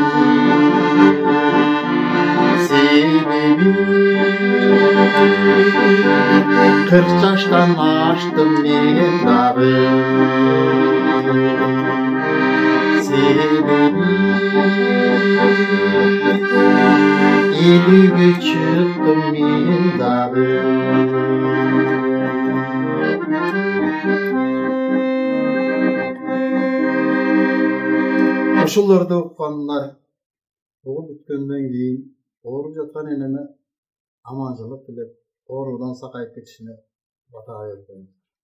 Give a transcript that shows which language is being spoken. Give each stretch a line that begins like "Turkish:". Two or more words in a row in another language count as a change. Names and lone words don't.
Kyrgyz: Себеби 40 жаштан аштым мен дагы, себеби 50гө чыктым мен дагы. Ошолорду уккандар угуп бүткөндөн кийин ооруп жаткан энеме аманчылык тилеп, оорудан сакайып кетишине бата берип коём.